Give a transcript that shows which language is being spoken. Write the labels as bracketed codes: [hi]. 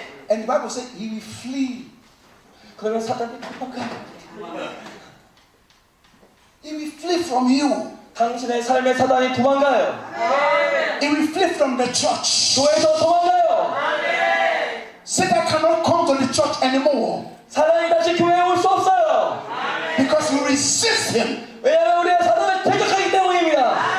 [en] And the Bible says he will flee. [ko] 그러면 사단이 도망가요. [en] He will flee from you. [ko] 당신의 삶의 사단이 도망가요. [en] He will flee from the church. [ko] 교회에서 도망가요. [en] Satan cannot come to the church anymore [ko] 사단이 다시 교회에 올 수 없어요. [en] because you resist him [ko] 왜냐하면 우리가 사단을 대적하기 때문입니다.